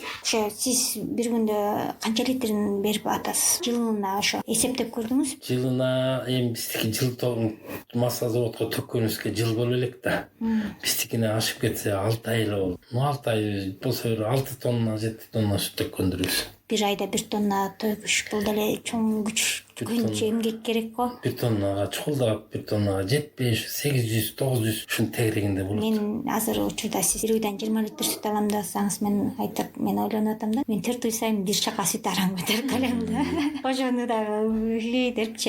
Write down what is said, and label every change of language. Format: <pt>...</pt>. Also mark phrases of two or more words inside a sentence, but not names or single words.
<ky>Ошо сиз бир күндө канча литрин берип атасыз? Жылына ошо эсептеп көрдүңүз? Жылына эми биздики жыл масло заводко төккөнүбүзгө жыл боло элек да. Биздикине ашып кетсе 6 ай эле болду. 6 ай болсо 6 тонна 7 тонна сүт төккөндүрбүз. Бир айда 1 тонна төкүш бул деле чоң күч күнчө эмгек керек го. 1 тоннага чукулдап, 1 тоннага 75, 800, 900 ушун тегерегинде болот. Мен азыр учурда сиз бир үйдөн 20 литр сүт алам десаңыз, мен айтып, мен ойлонуп атам да. Мен 4 үй сайын бир чака сүт арам көтөрүп калам да. Ошону да депчи.</ky>